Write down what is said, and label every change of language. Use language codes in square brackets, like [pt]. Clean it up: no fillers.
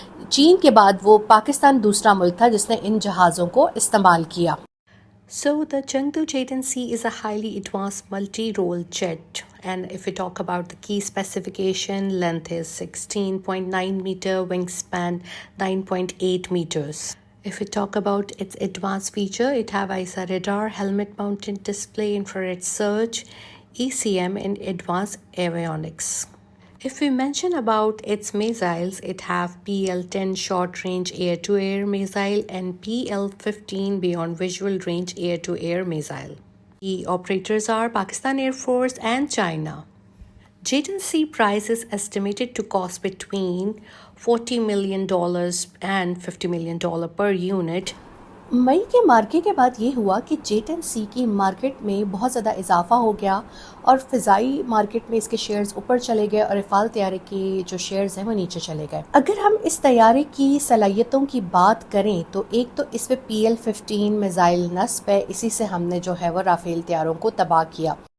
[ur] چین کے بعد وہ پاکستان دوسرا ملک تھا جس نے ان جہازوں کو استعمال کیا۔ [en] So the Chengdu J-10C is a highly advanced multi-role jet, and if we talk about the key specification, length is 16.9 meter, wingspan 9.8 meters. If we talk about its advanced feature, it have ISA radar, helmet mounted display, infrared search, ECM and advanced avionics. If we mention about its missiles, it have PL-10 short-range air-to-air missile and PL-15 beyond visual range air-to-air missile. The operators are Pakistan Air Force and China. J-10C price is estimated to cost between $40 million and $50 million per unit. [ur] مئی کے مارکے کے بعد یہ ہوا کہ J-10C کی market میں بہت زیادہ اضافہ ہو گیا، اور فضائی مارکیٹ میں اس کے شیئرز اوپر چلے گئے اور رفال طیارے کے جو شیئرز ہیں وہ نیچے چلے گئے۔ اگر ہم اس طیارے کی صلاحیتوں کی بات کریں تو ایک تو اس پہ PL-15 میزائل نصب ہے، اسی سے ہم نے جو ہے وہ رافیل طیاروں کو تباہ کیا۔